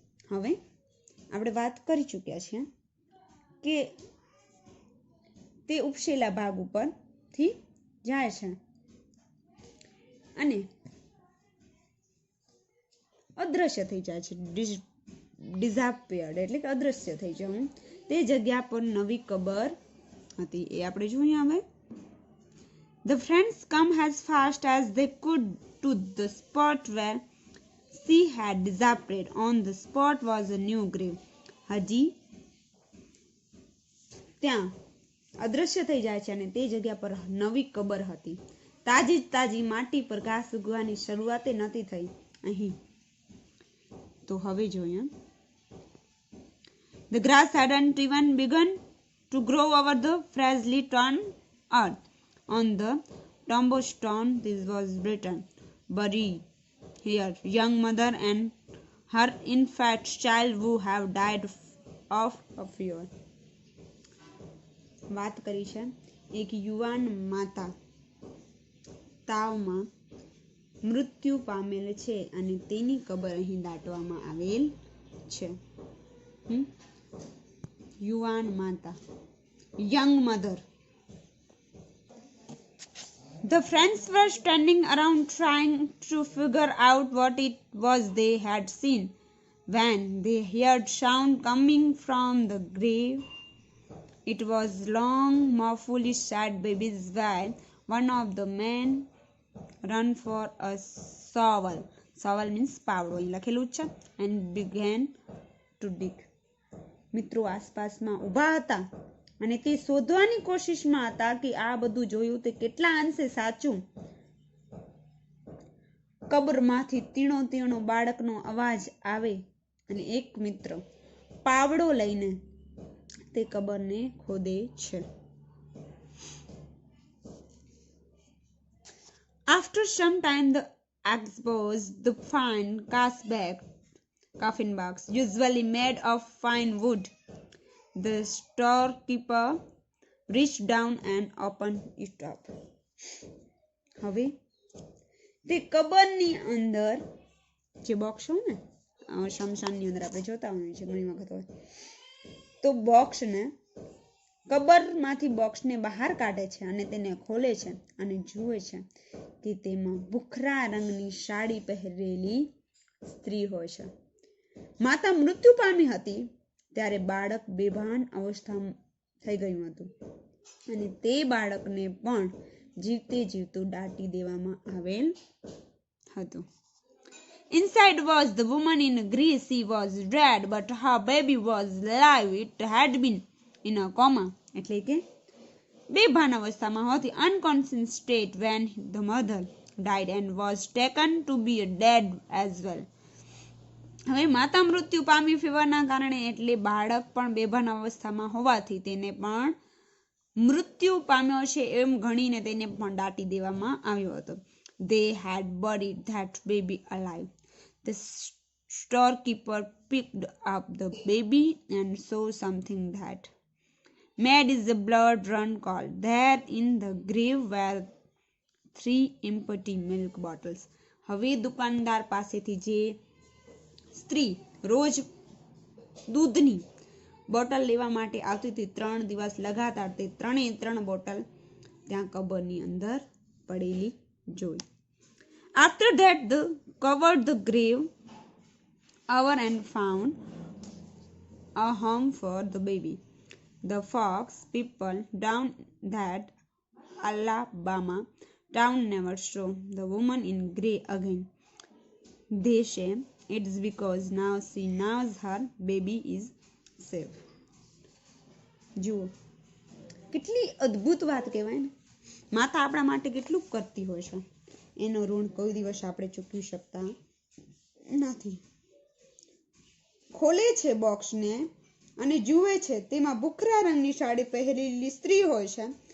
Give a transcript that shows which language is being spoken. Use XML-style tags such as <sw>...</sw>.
<gu>હવે આપણે વાત કરી ચૂક્યા છીએ કે તે ઉપસેલા ભાગ ઉપરથી જાય છે અને અદ્રશ્ય થઈ જાય છે. ડિઝાપિયર્ડ એટલે કે અદ્રશ્ય થઈ જવું. તે જગ્યા પર નવી કબર હતી એ આપણે જોઈએ.</gu> <en>હવે The friends come as fast as they could to the spot where she had disappeared. On the spot was a new grave.</en> <gu>હજી ત્યાં અદ્રશ્ય થઈ જાય છે અને તે જગ્યા પર નવી કબર હતી. તાજી તાજી માટી પર ઘાસ ઉગવાની શરૂઆતે નથી થઈ અહીં. તો હવે જોઈએ.</gu> <en>The grass hadn't even begun to grow over the freshly turned earth. On the tombstone this was written, "Buried here, young mother and her infant child who have died of a fever."</en> <gu>વાત કરી છે એક યુવાન માતા તાવમાં મૃત્યુ પામેલ છે અને તેની કબર અહીં દાટવામાં આવેલ છે. યુવાન માતા, young mother.</gu> <en>The friends were standing around trying to figure out what it was they had seen when they heard sound coming from the grave. It was long, mournfully sad baby's wail. One of the men ran for a shovel. Shovel means</en> <gu>પાવડો અહીં લખેલું છે.</gu> <en>And began to dig.</en> <gu>મિત્રો આસપાસમાં ઊભા હતા અને તે શોધવાની કોશિશમાં હતા કે આ બધું જોયું તે કેટલા અંશે સાચું. કબરમાંથી તીણો તીણો બાળકનો અવાજ આવે અને એક મિત્ર પાવડો લઈને તે કબરને ખોદે છે.</gu> <en>After some time the exposed the fine coffin box, usually made of fine wood. The storekeeper reached down and opened it up.</en> <gu>હવે તે કબરની અંદર જે બોક્સ હોય ને, શમશાનની અંદર આપણે જોતા હોઈએ છીએ ઘણી વખત હોય, તો બોક્સને કબરમાંથી બોક્સને બહાર કાઢે છે અને તેને ખોલે છે અને જુએ છે કે તેમાં ભૂખરા રંગની સાડી પહેરેલી સ્ત્રી હોય છે. માતા મૃત્યુ પામી હતી ત્યારે બાળક બેભાન અવસ્થા થઈ ગયું હતું અને તે બાળકને પણ જીવતે જીવતું દાટી દેવામાં આવેલ હતું.</gu> <en>Inside was the woman in grey. She was dead, but her baby was alive. It had been in a coma.</en> <gu>એટલે કે બેભાન અવસ્થામાં હતી,</gu> <en>unconscious state when the mother died and was taken to be dead as well.</en> <gu>હવે માતા મૃત્યુ પામી ફીવરના કારણે એટલે બાળક પણ બેભાન અવસ્થામાં હોવાથી તેને પણ મૃત્યુ પામ્યો છે એમ ગણીને તેને પણ દાટી દેવામાં આવ્યો હતો.</gu> <en>They had buried that baby alive. The storekeeper picked up the baby and saw something that made his blood run cold. There in the grave were 3 empty milk bottles.</en> <gu>હવે દુકાનદાર પાસેથી જે સ્ત્રી રોજ દૂધની બોટલ લેવા માટે આવતી હતી 3 દિવસ લગાતાર તે 3 બોટલ ત્યાં કબરની અંદર પડેલી જોઈ.</gu> <en>After that they covered the grave over and found a home for the baby. The Fox people down that Alabama town never saw the woman in grey again. They say it's because now she knows her baby is safe.</en> <gu>જુઓ કેટલી અદ્ભુત વાત કહેવાય ને. માતા આપણા માટે કેટલું કરતી હોય છે, એનો ઋણ કોઈ દિવસ આપણે ચૂકવી શકતા નથી. ખોલે છે બોક્સને અને જુએ છે તેમાં ભૂખરા રંગની સાડી પહેરેલી સ્ત્રી હોય છે.</gu>